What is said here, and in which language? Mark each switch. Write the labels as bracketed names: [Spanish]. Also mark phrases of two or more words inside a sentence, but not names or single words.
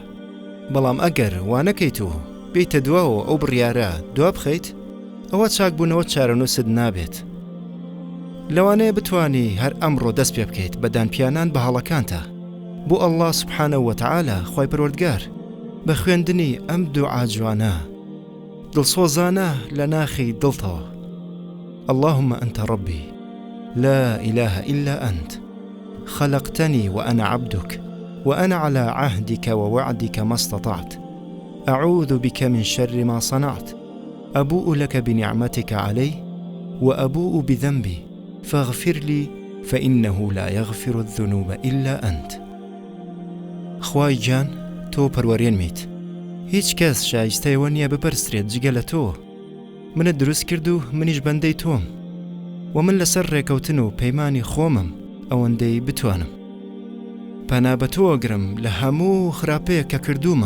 [Central Kurdish] بەڵام ئەگەر وانەکەیت و بیتە دواوە ئەو بڕیارە دوا بخەیت، ئەوە چاکبوونەوە چارەنووست نابێت. لەوانەیە بتوانی هەر ئەمڕۆ دەست پێ بکەیت بە دانپیانان بە هەڵەکانتە بۆ ئەڵڵا [Arabic] سوبحانەهو وەتەعالە [Central Kurdish] خۆی پەروەردگار بە خوێندنی ئەم دوعا جوانە دڵسۆزانە لە ناخی دڵتەوە. [Arabic] اللهم أنت ربي لا إله إلا أنت خلقتني وأنا عبدك وأنا على عهدك ووعدك ما استطعت أعوذ بك من شر ما صنعت أبوء لك بنعمتك علي وأبوء بذنبي فاغفر لي فإنه لا يغفر الذنوب إلا أنت. [Central Kurdish] خوای جان تۆ پەروەرێنمیت. هیچ کەس شایستەیەوە نییە بپەرسترێت جگە لە تۆ. منت دروست کرد و منیش بەندەی تۆم و من لەسەر ڕێکەوتن و پەیمانی خۆمم ئەوەندەی بتوانم. پەنا بە تۆ ئەگرم لە هەموو خراپەیە کە کردومە.